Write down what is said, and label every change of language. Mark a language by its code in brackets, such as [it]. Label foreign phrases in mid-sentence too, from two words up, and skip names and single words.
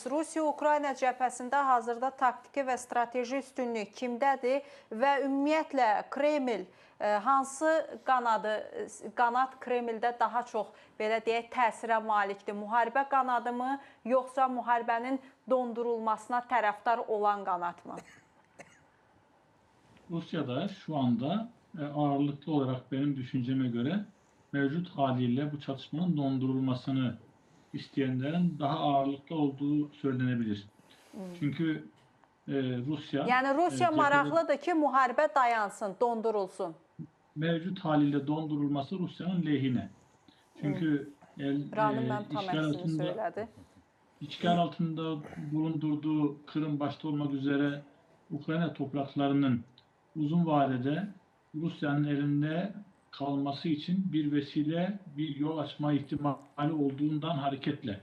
[az] Rusiya-Ukrayna cəbhəsində hazırda taktiki və strateji üstünlük kimdədir və ümumiyyətlə Kreml Hansı qanad Kremldə daha çox belə deyək təsirə malikdir? Müharibə qanadı mı, yoxsa müharibənin dondurulmasına tərəfdar olan qanad mı? [tr] Rusya'da şu anda ağırlıklı olarak benim düşünceme göre mevcut haliyle bu çatışmanın dondurulmasını isteyenlerin daha ağırlıklı olduğu söylenebilir. Çünkü Rusya [az] Yəni Rusiya [tr] cephede [az] maraqlıdır ki, müharibə dayansın, dondurulsun. [tr] mevcut haliyle dondurulması Rusya'nın lehine. Çünkü [az] Ramin mənim tam [tr] işgal [az] əksini [tr] altında [az] söylədi. [tr] işgal altında bulundurduğu Kırım başta olmak üzere Ukrayna topraklarının uzun vadede Rusya'nın elinde kalması için bir vesile, bir yol açma ihtimali olduğundan hareketle.